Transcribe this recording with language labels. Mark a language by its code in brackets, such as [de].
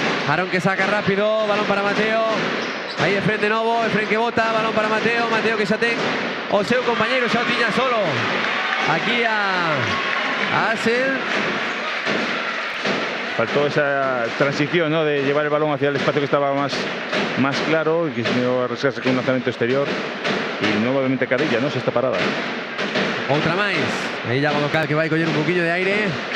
[gl] Aarón que saca rápido, balón para Mateo. Aí Efren de novo, Efren que bota, balón para Mateo. Mateo que xa ten o seu compañeiro, xa o tiña solo. [es] Aquí a Asel. Faltó esa transición, ¿no? De llevar el balón hacia el espacio que estaba más claro y que se iba a arriesgarse con un lanzamiento exterior. Y nuevamente Cadilla, ¿no? [gl] Sexta parada. Outra máis. Aí Iago Docal que vai coller un poquillo de aire.